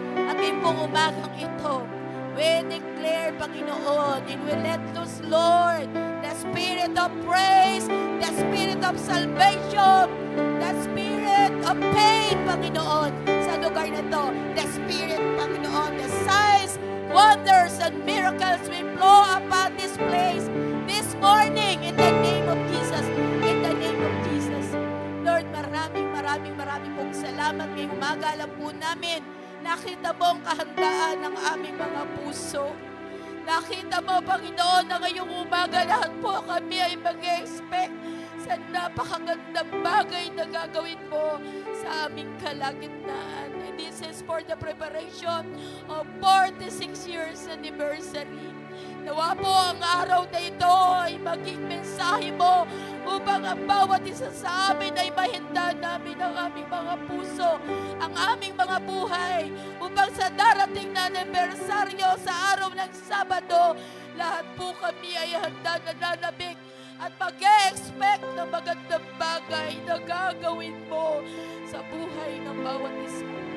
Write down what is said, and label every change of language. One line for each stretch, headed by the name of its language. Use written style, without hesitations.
Filipino: At yung pong umagang ito,
English: we declare, Panginoon, and we let loose, Lord, the spirit of praise, the spirit of salvation, the spirit of pain, Panginoon,
Filipino: sa lugar na to.
English: The spirit, Panginoon, the signs, wonders, and miracles will flow upon this place this morning in the name of Jesus. In the name of Jesus. Lord,
Filipino: maraming pong salamat. Ngayong umaga, alam po namin, nakita mo ang kahandaan ng aming mga puso. Nakita mo, Panginoon, na ngayong umaga lahat po kami ay mag-expect sa sa napakagandang bagay na gagawin mo sa aming kalagitnaan.
English: And this is for the preparation of 46 years anniversary.
Filipino: Nawa po ang araw na ito ay maging mensahe mo upang ang bawat isa sa amin ay mahinda namin ang aming mga puso, ang aming mga buhay, upang sa darating na anibersaryo sa araw ng Sabado, lahat po kami ay handa na nanabik at mag-e-expect ng magandang bagay na gagawin mo sa buhay ng bawat isa.